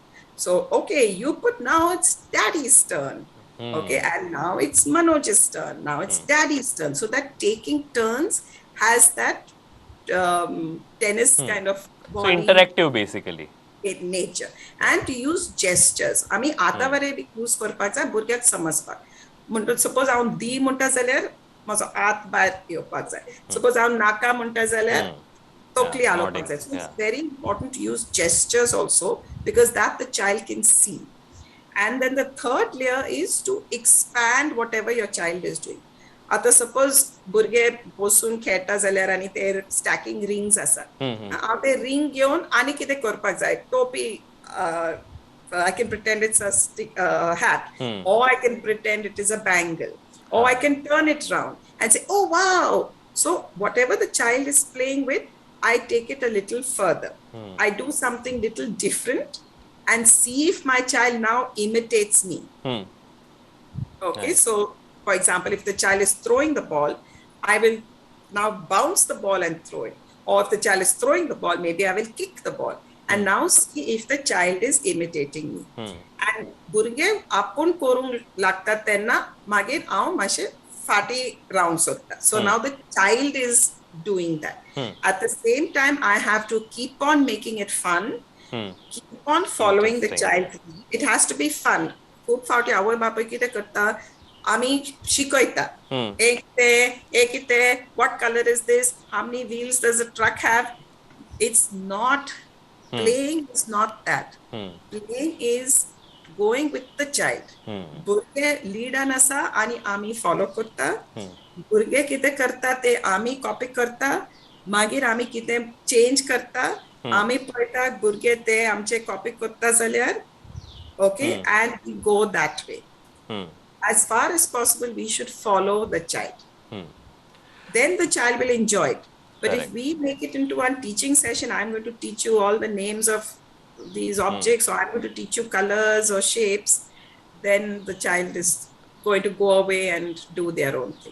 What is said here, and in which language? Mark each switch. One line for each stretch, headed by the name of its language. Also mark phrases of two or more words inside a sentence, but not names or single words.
English: So, okay, you put, now it's daddy's turn. Okay, and now it's Manoj's turn. Now it's daddy's turn. So that taking turns has that tennis kind of body. So interactive basically. In nature. And to use gestures.
Konkani: आमी आता वरे use करपाक जाय भुरग्याक समजपाक. म्हणटा suppose हांव दी म्हणटा जाल्यार म्हजो हात भायर येवपाक जाय. Suppose हांव नाका म्हणटा जाल्यार तोकली हालोवपाक जाय.
English: So it's very important to use gestures also, because that the child can see. And then the third layer is to expand whatever your child is doing.
Konkani: आता suppose भुरगे बसून खेळटा जाल्यार आनी ते
English: stacking rings
Konkani: आसात. हांव ते ring घेवन आनी कितें करपाक जाय? टोपी,
English: I can pretend it's a hat, or I can pretend it is a bangle, or I can turn it round and say, oh wow. So whatever the child is playing with, I take it a little further. I do something little different and see if my child now imitates me. Okay, so for example, if the child is throwing the ball, I will now bounce the ball and throw it. Or if the child is throwing the ball, maybe I will kick the ball. And now see if the child is imitating me.
Konkani: And भुरगे आपूण करूंक लागता तेन्ना मागीर हांव मातशें फाटी रावंक सोदता.
English: So now the child is doing that. At the same time, I have to keep on making it fun. Keep on following the child. It has to be fun.
Konkani: खूब फावटी आवय बापूय कितें करता, आमी शिकयता.
English: What color is this? How many wheels does a truck have? It's not, playing is not that. Playing is going with the child.
Konkani: भुरगे लीडान आसा आनी आमी फॉलो करता. भुरगे कितें करता ते आमी कॉपी करता. मागीर आमी कितें चेंज करता. आमी पळयता भुरगे ते आमचे कॉपी करता जाल्यार.
English: Okay, and we go that way. As far as possible, we should follow the child. Then the child will enjoy it. But if we make it into one teaching session, I'm going to teach you all the names of these objects, or I'm going to teach you colors or shapes, then the child is going to go away and do their own thing.